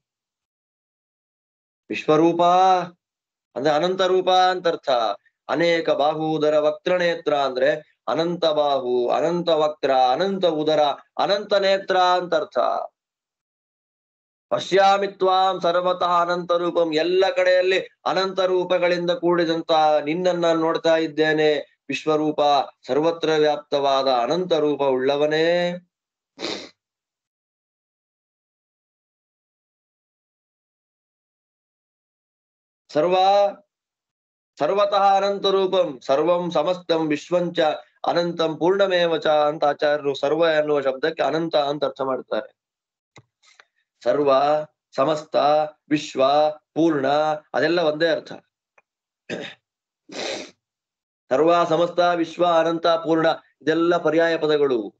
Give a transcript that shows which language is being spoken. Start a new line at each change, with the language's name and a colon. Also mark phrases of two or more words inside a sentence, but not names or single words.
Kannada: ವಿಶ್ವರೂಪ ಅಂದ್ರೆ ಅನಂತ ರೂಪ ಅಂತ ಅರ್ಥ.
Sanskrit: ಅನೇಕ ಬಾಹೂದರ ವಕ್ತ್ರನೇತ್ರ
Kannada: ಅಂದ್ರೆ ಅನಂತ ಬಾಹು, ಅನಂತ ವಕ್ತ್ರ, ಅನಂತ ಉದರ, ಅನಂತ ನೇತ್ರ ಅಂತ ಅರ್ಥ.
Sanskrit: ಪಶ್ಯಾಮಿ ತ್ವಾಂ ಸರ್ವತಃ ಅನಂತ ರೂಪಂ.
Kannada: ಎಲ್ಲ ಕಡೆಯಲ್ಲಿ ಅನಂತ ರೂಪಗಳಿಂದ ಕೂಡಿದಂತ ನಿನ್ನನ್ನ ನೋಡ್ತಾ ಇದ್ದೇನೆ. ವಿಶ್ವರೂಪ, ಸರ್ವತ್ರ ವ್ಯಾಪ್ತವಾದ ಅನಂತ ರೂಪ ಉಳ್ಳವನೇ.
Sanskrit: ಸರ್ವತಃ ಅನಂತ ರೂಪಂ ಸರ್ವಂ ಸಮಸ್ತಂ ವಿಶ್ವಂಚ ಅನಂತಂ ಪೂರ್ಣಮೇವ ಚ
Kannada: ಅಂತ ಆಚಾರ್ಯರು ಸರ್ವ ಎನ್ನುವ ಶಬ್ದಕ್ಕೆ ಅನಂತ ಅಂತ ಅರ್ಥ ಮಾಡ್ತಾರೆ. ಸರ್ವ, ಸಮಸ್ತ, ವಿಶ್ವ, ಪೂರ್ಣ ಅದೆಲ್ಲ ಒಂದೇ ಅರ್ಥ. ಸರ್ವ, ಸಮಸ್ತ, ವಿಶ್ವ, ಅನಂತ, ಪೂರ್ಣ ಇದೆಲ್ಲ ಪರ್ಯಾಯ ಪದಗಳು.